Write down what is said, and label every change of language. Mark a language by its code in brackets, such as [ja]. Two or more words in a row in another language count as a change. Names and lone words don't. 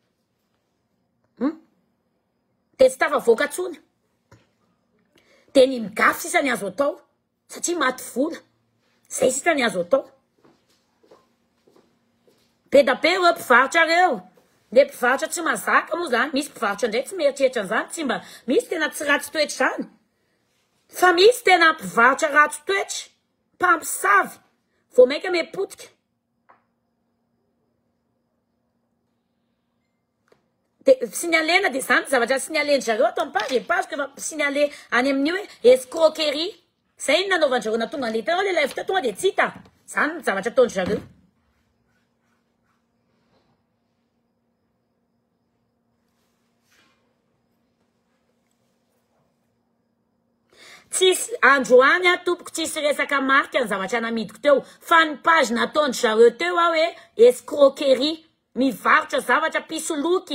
[mg] de tsy tafavoaka tsony de ny migafy sisa ny azo atao satria maty vola zay sisa ny azo atao be da be reo mpivarotra reo le mpivarotra tsy mazaka moa zany misy mpivarotra ndray tsy mieritreritra an'izany tsy mba misy tena tsy ratsy toetra zany fa misy tena mpivarotra ratsy toetra mpampisavy vao maika mepotika de signalena de zany zavatra signaleny zareo atao [fr] page que signalé [mg] any amin'io hoe escroquerie zay nanaovanjareo na tonga le tanao le live tonga de tsy hita zany ny zavatra ataony zareo tsisy androany tompoko tsisy resaka marika ny zavatra namidiko teo fa ny page nataony zareo teo hoe escroquerie Mivarotra zavatra pisoloky.